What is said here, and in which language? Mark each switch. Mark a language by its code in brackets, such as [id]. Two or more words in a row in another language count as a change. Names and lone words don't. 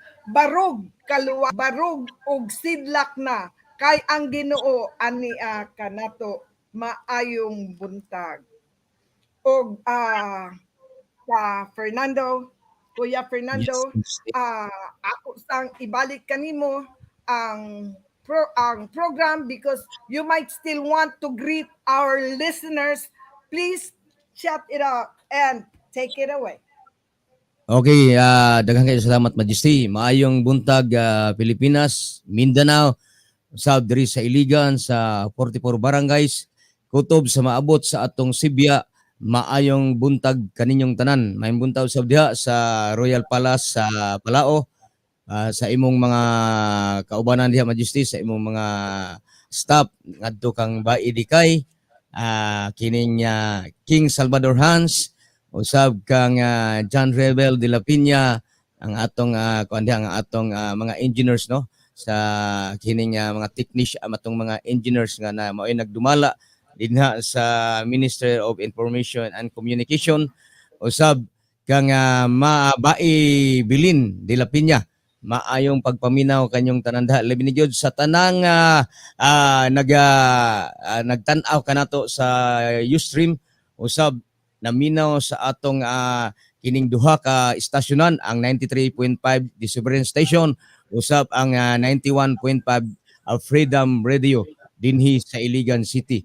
[ceb] Barog kaluwa, barog og sidlak na kay ang Ginoo ania kanato maayong buntag. Og sa Fernando, Kuya Fernando, ako sang ibalik kanimo ang program [en] because you might still want to greet our listeners. Please shout it out and take it away. [ceb] Okay, daghang kayo salamat Majesty. Maayong buntag Pilipinas, Mindanao, usab diri sa Iligan sa 44 barangays, kutob sa maabot sa atong Sibya. Maayong buntag kaninyong tanan. Maayong buntag usab diha sa Royal Palace sa Palao. Sa imong mga kaubanan diha Majesty, sa imong mga staff ngadto kang Baidikay, kining King Salvador Hans, usab kang John Rebel de la Piña, ang atong ang atong mga engineers no sa kining mga technician atong mga engineers nga na mao'y nagdumala dinha sa Ministry of Information and Communication, usab kang Mabai Bilin de la Piña. Maayong pagpaminaw kanyong tananda labi ni gyud sa tanang nagtan-aw kanato sa Ustream, usab naminaw sa atong kining duha ka istasyonan, ang 93.5 di Soberenya Station, usab ang 91.5 Freedom Radio dinhi sa Iligan City.